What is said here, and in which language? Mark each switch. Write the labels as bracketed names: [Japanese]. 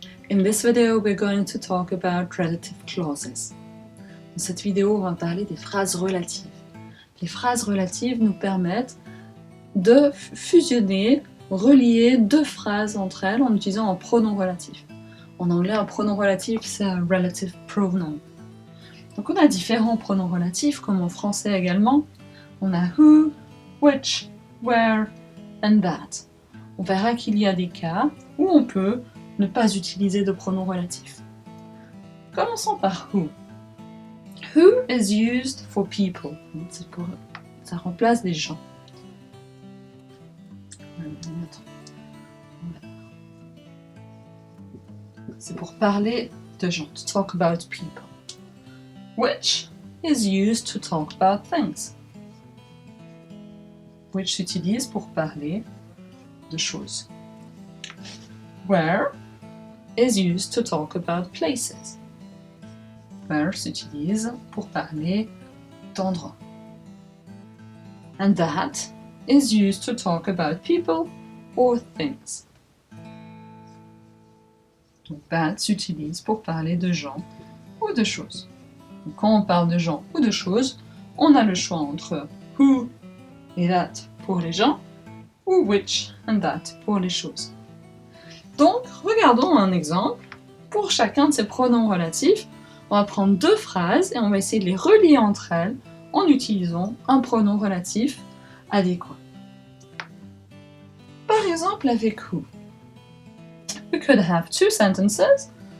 [English] In this video, we're going to talk about relative clauses. [French] Dans cette vidéo, on va parler des phrases relatives. Les phrases relatives nous permettent de fusionner, relier deux phrases entre elles en utilisant un pronom relatif. En anglais, un pronom relatif, c'est un relative pronoun. Donc on a différents pronoms relatifs, comme en français également. On a who, which, where and that. On verra qu'il y a des cas où on peut ne pas utiliser de pronom relatif. Commençons par who. [English] Who is used for people. [French] Ça remplace des gens. C'est pour parler de gens, [English] to talk about people. Which is used to talk about things. [French] Which s'utilise pour parler de choses. [English] Where is used to talk about places. [French] Where s'utilise pour parler d'endroits. [English] And that is used to talk about people or things. [French] Donc that s'utilise pour parler de gens ou de choses. Donc, quand on parle de gens ou de choses, on a le choix entre who et that pour les gens ou which and that pour les choses. Donc, regardons un exemple. Pour chacun de ces pronoms relatifs, on va prendre deux phrases et on va essayer de les relier entre elles en utilisant un pronom relatif adéquat. Par exemple, avec who. [English] We could have two sentences.